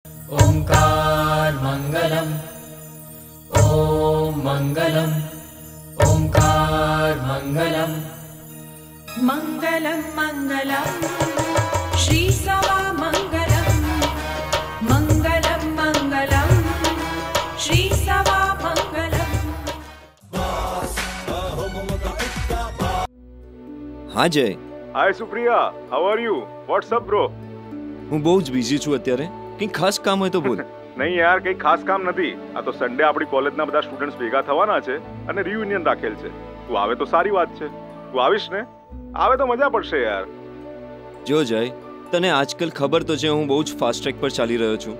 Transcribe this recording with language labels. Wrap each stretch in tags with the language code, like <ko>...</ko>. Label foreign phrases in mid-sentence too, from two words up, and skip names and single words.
<sa>ओंकार मंगलम, ओम मंगलम, ओंकार मंगलम, मंगलम मंगलम श्री सवा मंगलम, मंगलम मंगलम श्री सवा मंगलम।</sa> <hi>हाँ जय।</hi> <en>हाय सुप्रिया, How are you? What's up bro?</en> <gu>હું બહુ જ બિઝી છું અત્યારે, કંઈ ખાસ કામ હોય તો બોલ. નહીં યાર, કંઈ ખાસ કામ નથી. આ તો સન્ડે આપણી કોલેજના બધા સ્ટુડન્ટ્સ ભેગા થવાના છે અને રિયુનિયન રાખેલ છે. તું આવે તો સારી વાત છે. તું આવીશ ને? આવે તો મજા પડશે યાર. જો જય, તને આજકાલ ખબર તો છે હું બહુ જ</gu> <en>fast track</en> <gu>પર ચાલી રહ્યો છું.</gu>